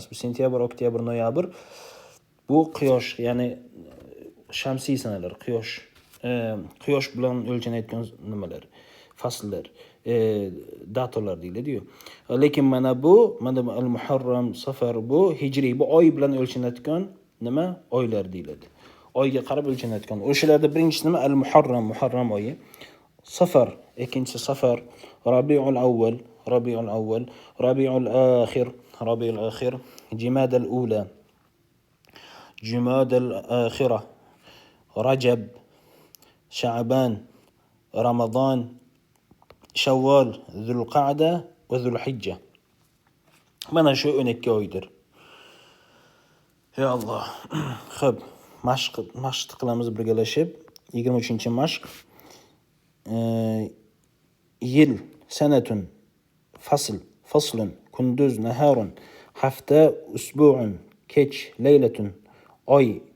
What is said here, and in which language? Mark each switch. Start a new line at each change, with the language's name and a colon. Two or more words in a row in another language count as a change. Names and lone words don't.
Uzbek: Bu sentyabr, oktyabr, noyabr bu quyosh, ya'ni shamsiy sanalar, quyosh bilan o'lchanayotgan nimalar, fasllar, datalar deyiladi-yu. Lekin mana al-Muharram, Safar bu hijriy, bu oy bilan o'lchanayotgan nima? Oylar deyiladi. Oyga qarab o'lchanayotgan. O'shalarda birinchisi nima? Al-Muharram, Muharram oyi. Safar, ikkinchisi Safar, Rabiul Awwal, Rabiul Akhir, Jumada al-Ula, Jumada al-Akhirah, Rajab, Sha'ban, Ramadan, Shawwal, Zulqa'da va Zulhijja. Mana shu 12 oydir. Ya Alloh. Xo'p, mashq qilamiz birgalashib. 23-mashq. Yil, sanatun, faslun, kunduz, naharun, hafta, usbu'un, kech, laylatun, oy.